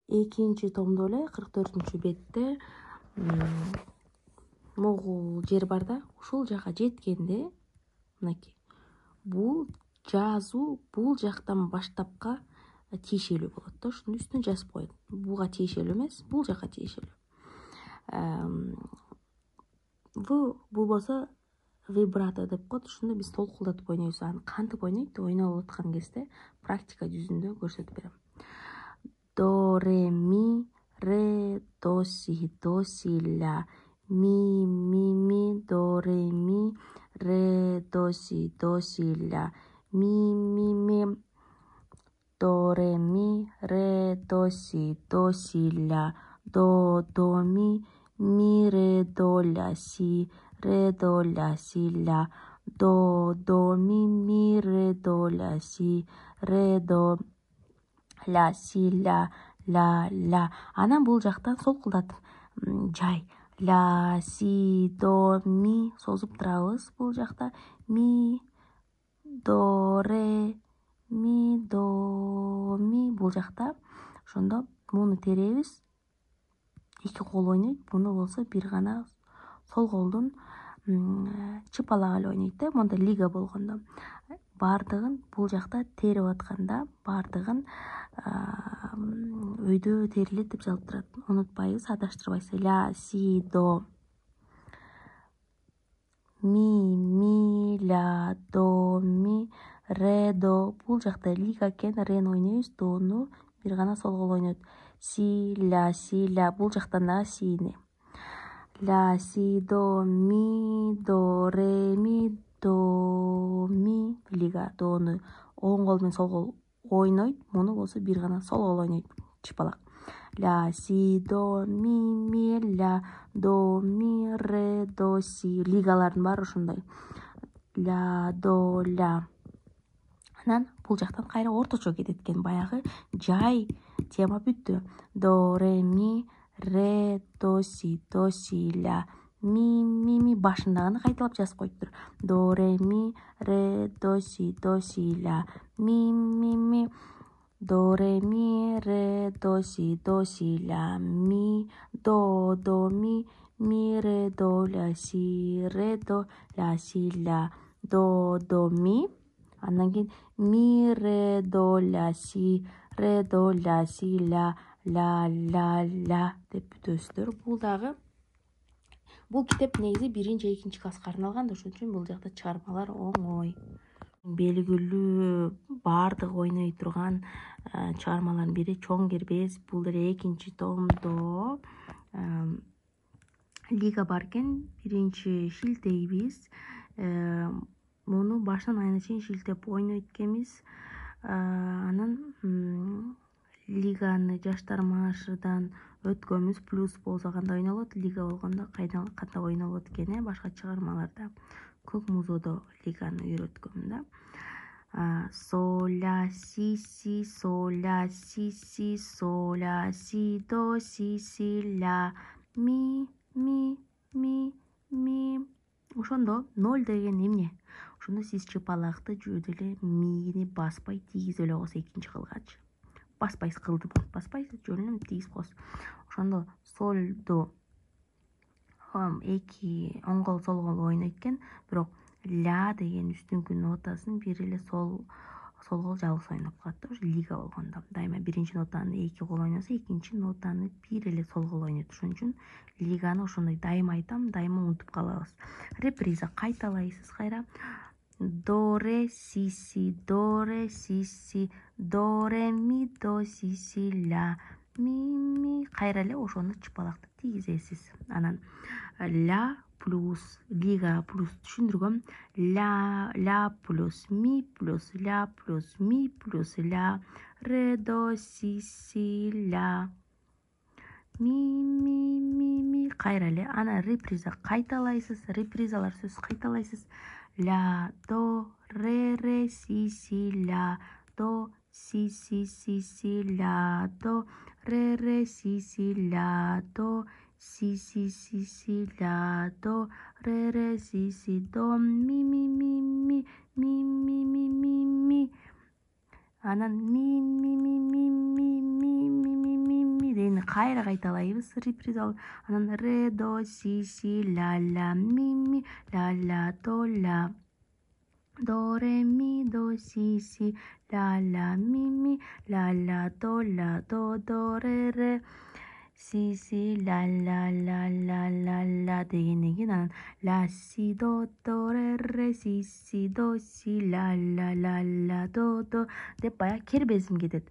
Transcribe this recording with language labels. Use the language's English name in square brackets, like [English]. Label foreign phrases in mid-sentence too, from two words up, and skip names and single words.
[Kyrgyz] экинчи томдо эле 44 бетте могул жер бар да, ушул жака жеткенде мынакей бул жазуу бул жактан баштапка тиешелүү болот да, ушунун үстүнө жазып коет. Буга тиешелүү эмес, бул жака тиешелүү. Бул болсо вибрато деп коет. Ушуну биз толкулдатып ойнойбуз. Аны кантип ойнойт? Ойноп аткан кезде практика жүзүндө көрсөтүп берем. До, ре, ми, ре, до, си, ля, ми, до, ре, ми, до, си, ля, ми, до, ре, ми, до, си, ля, до, ми, ре, до, ля, си, ля, до, ми, ре, до, ля, си, ля. Анан бул жактан солкулдатып жай. Ля, си, до, ми созуп турабыз бул жакта. Ми, до, ре, ми, до, ми бул жакта. Ошондо муну теребиз. Эки кол ойнойт. Муну болсо бир гана сол колдун чыпалагы эле ойнойт да, монда лига болгондо. Бардыгын бул жакта терип атканда бардыгын өйдө терилет деп жазылып турат. Унутпайбыз, адаштырбайсыз. Ля, си, до, ми, ля, до, ми, ре, до. Бул жакта лига экен, рени ойнойбуз, дону бир гана сол кол ойнойт. Си, ля. Бул жактан дагы сини. Ля, си, до, ре, ми, до, ми, лига. Дону оң кол менен сол кол ойнойт. Муну болсо бир гана сол кол ойнойт. Чыпалак. Ля, си, до, ми, ля, до, ми, ре, до, си. Лигалардын баары ушундай. Ля, до, ля. Анан бул жактан кайра орточо кетет экен. Баягы жай тема бүттү. До, ре, ми, ре, до, си, ля. Ми башындагыны кайталап жазып коюптур. До, ре, ми, ре, до, си, ля. Ми. До, ре, ми, ре, до, си, ля. Ми, до, ми, ре, до, ля, си, ля. До, ми. Андан кийин ми, ре, до, ля, си, ля деп бүтөсүздөр. Бул китеп негизи 1-2 класска арналган, ошон үчүн бул жакта чыгармалар оңой. Белгилүү баардык ойной турган чыгармалардын бири Чоң кербез. Бул деле 2 томдо лига бар экен. 1 шилтейбиз. Муну башынан аягына чейин шилтеп ойнойт экенбиз. Анан лиганы жаштар маршыдан өткөнбүз. Плюс болсо кандай ойнолот, лига болгондо кандай ойнолот экен, башка чыгармаларда. Көк музоодо лиганы үйрөткөм да. Со, ля, си, со, ля, си, со, ля, си, до, си, ля. Ми. Ошондо 0 деген эмне? Ошондо сиз чыпалакты жөөдө эле мини баспай тийгизип эле койсо экинчи кылгачы. Баспайсыз, кылды болуп баспайсыз, жөн эле тийгизип койсоз. Ошондо солду 2 оң кол сол кол ойнойт экен, бирок ля деген үстүнкү нотасын бир эле сол кол жалгыз ойноп калат да. Ошо лига болгондо дайыма 1 нотаны 2 кол ойносо, 2 нотаны бир эле сол кол ойнойт. Ошон үчүн лиганы ошондой дайыма айтам, дайыма унутуп калабыз. Реприза кайталайсыз кайра. До, ре, си, до, ре, си, до, ре, ми, до, си, ля. Ми, кайра эле ошону чыпалакты тийгизесиз. Анан ля плюс лига плюс түшүндүргөм. Ля плюс ми плюс ля плюс ми плюс ля. Ре, до, си, ля. Ми, кайра эле. Анан реприза кайталайсыз. Репризалар сөз кайталайсыз. Ля, до, ре, си, ля. До, си, ля. До, ре, си, ля. До, си, ля. До, ре, си, до. Ми. Анан ми. дегенди кайра кайталайбыз, реприза. Анан ре, до, си, ла, ми, ла, до, ла. До, ре, ми, до, си, ла, ми, ла, до, ре, си, ла, ла дегенден кийин анан ла, си, до, ре, си, до, ла, до деп баягы кербезим кетет.